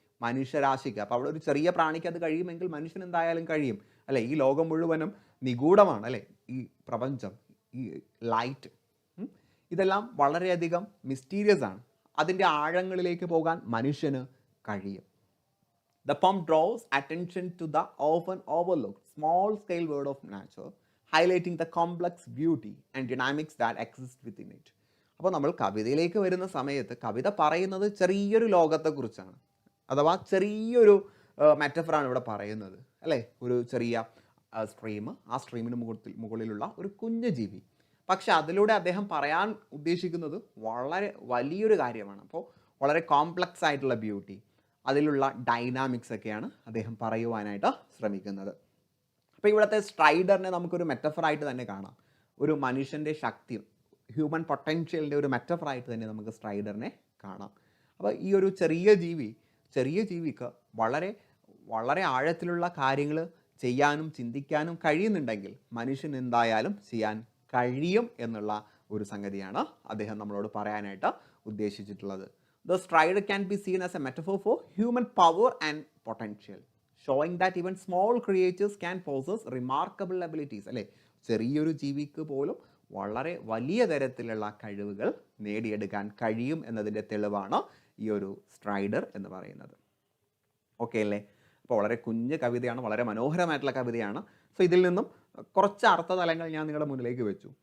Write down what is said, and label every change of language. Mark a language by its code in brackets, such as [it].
[ml] മനുഷ്യരാശിക്ക്, അപ്പോൾ അവിടെ ഒരു ചെറിയ പ്രാണിക്ക് അത് കഴിയുമെങ്കിൽ മനുഷ്യൻ എന്തായാലും കഴിയും, അല്ലെ. ഈ ലോകം മുഴുവനും നിഗൂഢമാണ്, അല്ലെ, ഈ പ്രപഞ്ചം, ഈ ലൈറ്റ്, ഇതെല്ലാം വളരെയധികം മിസ്റ്റീരിയസ് ആണ്. അതിൻ്റെ ആഴങ്ങളിലേക്ക് പോകാൻ മനുഷ്യന് കഴിയും. [en] The poem draws attention to the often overlooked small-scale world of nature, highlighting the complex beauty and dynamics that exist within it. [ml] അപ്പോൾ നമ്മൾ കവിതയിലേക്ക് വരുന്ന സമയത്ത് കവിത പറയുന്നത് ചെറിയൊരു ലോകത്തെക്കുറിച്ചാണ്, അഥവാ ചെറിയൊരു മെറ്റഫറാണ് ഇവിടെ പറയുന്നത്, അല്ലേ. ഒരു ചെറിയ സ്ട്രീം, ആ സ്ട്രീമിന് മുകളിലുള്ള ഒരു കുഞ്ഞു ജീവി. പക്ഷെ അതിലൂടെ അദ്ദേഹം പറയാൻ ഉദ്ദേശിക്കുന്നത് വളരെ വലിയൊരു കാര്യമാണ്. അപ്പോൾ വളരെ കോംപ്ലക്സ് ആയിട്ടുള്ള ബ്യൂട്ടി, അതിലുള്ള ഡൈനാമിക്സ് ഒക്കെയാണ് അദ്ദേഹം പറയുവാനായിട്ട് ശ്രമിക്കുന്നത്. അപ്പോൾ ഇവിടുത്തെ സ്ട്രൈഡറിനെ നമുക്കൊരു മെറ്റഫറായിട്ട് തന്നെ കാണാം. ഒരു മനുഷ്യൻ്റെ ശക്തി, ഹ്യൂമൻ പൊട്ടൻഷ്യലിൻ്റെ ഒരു മെറ്റഫറായിട്ട് തന്നെ നമുക്ക് സ്ട്രൈഡറിനെ കാണാം. അപ്പോൾ ഈ ഒരു ചെറിയ ജീവിക്ക് വളരെ വളരെ ആഴത്തിലുള്ള കാര്യങ്ങൾ ചെയ്യാനും ചിന്തിക്കാനും കഴിയുന്നുണ്ടെങ്കിൽ മനുഷ്യൻ എന്തായാലും ചെയ്യാൻ കഴിയും എന്നുള്ള ഒരു സംഗതിയാണ് അദ്ദേഹം നമ്മളോട് പറയാനായിട്ട് ഉദ്ദേശിച്ചിട്ടുള്ളത്. [en] The strider can be seen as a metaphor for human power and potential, showing that even small creatures can possess remarkable abilities. [ml] അല്ലേ, ചെറിയൊരു ജീവിക്ക് പോലും വളരെ വലിയ തരത്തിലുള്ള കഴിവുകൾ നേടിയെടുക്കാൻ കഴിയും എന്നതിൻ്റെ തെളിവാണ് ഈ ഒരു സ്ട്രൈഡർ എന്ന് പറയുന്നത്. ഓക്കെ അല്ലേ? അപ്പോൾ വളരെ കുഞ്ഞ് കവിതയാണ്, വളരെ മനോഹരമായിട്ടുള്ള കവിതയാണ്. സോ ഇതിൽ നിന്നും കുറച്ച് അർത്ഥതലങ്ങൾ ഞാൻ നിങ്ങളുടെ മുന്നിലേക്ക് വെച്ചു.